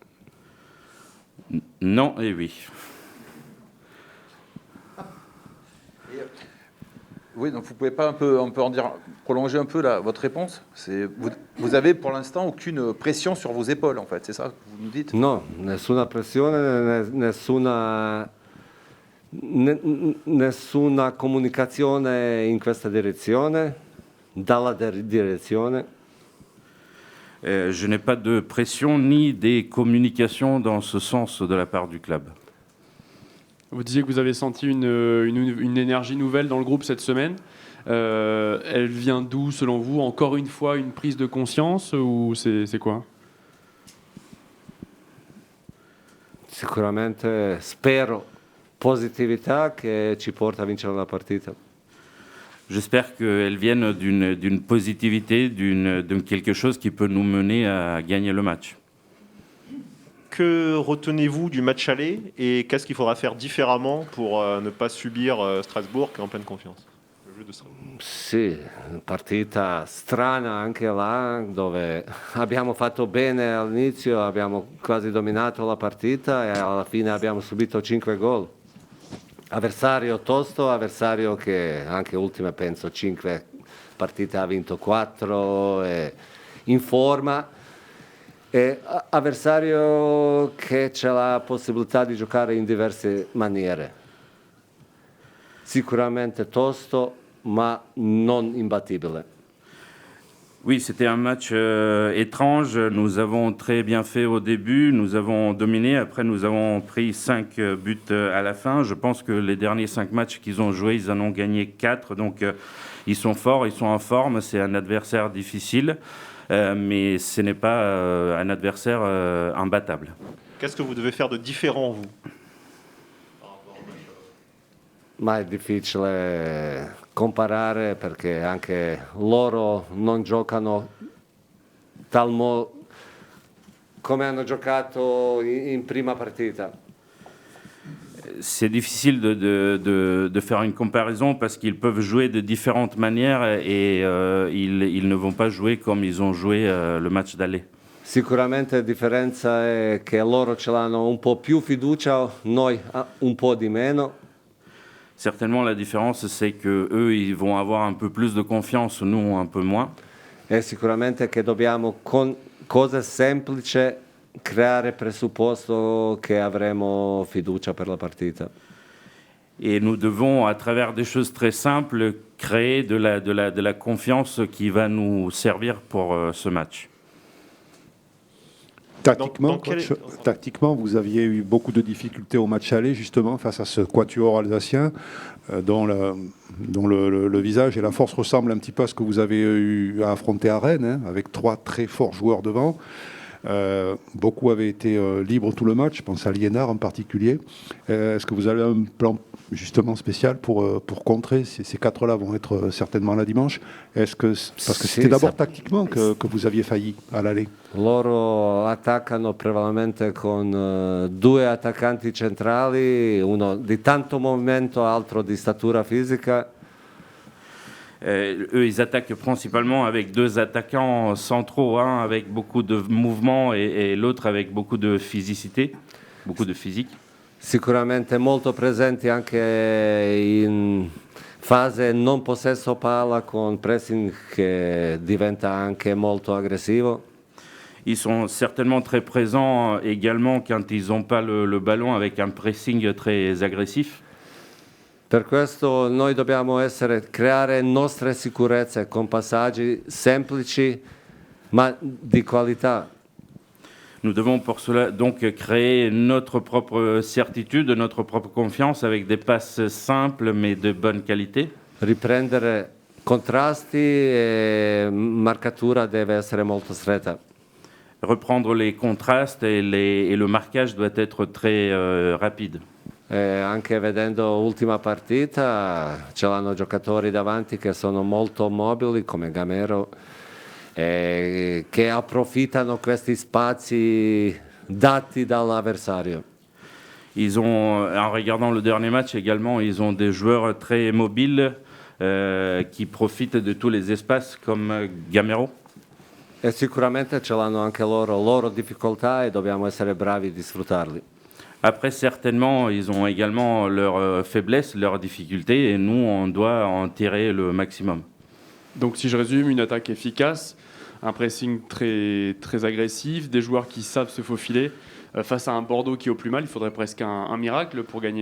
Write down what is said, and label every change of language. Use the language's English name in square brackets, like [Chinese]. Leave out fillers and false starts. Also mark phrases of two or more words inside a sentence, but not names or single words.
[French] Non et oui. Oui, donc vous pouvez pas un peu en dire, prolonger un peu votre réponse? vous avez pour l'instant aucune pression sur vos épaules, en fait, c'est ça que vous nous dites? [Italian] No, nessuna pressione, nessuna comunicazione in questa direzione, dalla direzione. [French] Je n'ai pas de pression ni des communications dans ce sens de la part du club. Vous disiez que vous avez senti une énergie nouvelle dans le groupe cette semaine. Elle vient d'où, selon vous? Encore une fois, une prise de conscience ou c'est quoi? [Italian] Sicuramente spero positività che ci porta a vincere la partita. [French] J'espère qu'elles viennent d'une positivité, de quelque chose qui peut nous mener à gagner le match. Que retenez-vous du match aller et qu'est-ce qu'il faudra faire différemment pour ne pas subir Strasbourg qui est en pleine confiance? Le jeu de Strasbourg. [Italian] Sì, partita strana anche là, dove abbiamo fatto bene all'inizio, abbiamo quasi dominato la partita e alla fine abbiamo subito 5 gol. Avversario tosto, avversario che anche ultime penso 5 partite ha vinto 4, in forma, e avversario che c'ha la possibilità di giocare in diverse maniere. Sicuramente tosto, ma non imbattibile. [French] Oui, c'était un match étrange. Nous avons très bien fait au début, nous avons dominé. Après, nous avons pris 5 buts à la fin. Je pense que les derniers 5 matchs qu'ils ont joués, ils en ont gagné 4. Donc, ils sont forts, ils sont en forme. C'est un adversaire difficile, mais ce n'est pas un adversaire imbattable. Qu'est-ce que vous devez faire de différent, vous? [Italian] Ma è difficile comparare perché anche loro non giocano come hanno giocato in prima partita. [French] C'est difficile de faire une comparaison parce qu'ils peuvent jouer de différentes manières et ils ne vont pas jouer comme ils ont joué le match d'aller. [Italian] Sicuramente la differenza è che loro ce l'hanno un po' più fiducia, noi un po' di meno. [French] Certainement, la différence, c'est que eux, ils vont avoir un peu plus de confiance, nous, un peu moins. [Italian] E sicuramente che dobbiamo con cose semplici creare presupposto che avremo fiducia per la partita. [French] Et nous devons, à travers des choses très simples, créer de la confiance qui va nous servir pour ce match. Tactiquement, vous aviez eu beaucoup de difficultés au match aller, justement, face à ce quatuor alsacien, dont le visage et la force ressemblent un petit peu à ce que vous avez eu à affronter à Rennes, hein, avec 3 très forts joueurs devant. Beaucoup avaient été libres tout le match, je pense à Liénard en particulier. Est-ce que vous avez un plan justement spécial pour contrer ces 4-là vont être certainement là dimanche? Parce que c'était d'abord tactiquement que vous aviez failli à l'aller. [Italian] Loro attaccano prevalentemente con 2 attaccanti centrali, uno di tanto movimento, altro di statura fisica. [French] Eux, ils attaquent principalement avec 2 attaquants centraux, un avec beaucoup de mouvement et l'autre avec beaucoup de physicité, beaucoup de physique. [Italian] Sicuramente molto presenti anche in fase non possesso palla con pressing che diventa anche molto aggressivo. [French] Ils sont certainement très présents également quand ils n'ont pas le ballon avec un pressing très agressif. [Italian] Per questo noi dobbiamo creare nostre sicurezze con passaggi semplici ma di qualità. [French] Nous devons pour cela donc créer notre propre certitude, notre propre confiance avec des passes simples mais de bonne qualité. [Italian] Riprendere contrasti e marcatura deve essere molto stretta. [French] Reprendre les contrastes et le marquage doit être très rapide. [Italian] Anche vedendo l'ultima partita, ce l'hanno giocatori davanti che sono molto mobili come Gamero, che approfittano questi spazi dati dall'avversario. [French] Ils ont, en regardant le dernier match également, ils ont des joueurs très mobiles qui profitent de tous les espaces comme Gamero. [Italian] E sicuramente ce l'hanno anche loro difficoltà e dobbiamo essere bravi di sfruttarli. [French] Après, certainement, ils ont également leurs faiblesses, leurs difficultés, et nous, on doit en tirer le maximum. Donc, si je résume, une attaque efficace, un pressing très, très agressif, des joueurs qui savent se faufiler. Face à un Bordeaux qui est au plus mal, il faudrait presque un miracle pour gagner.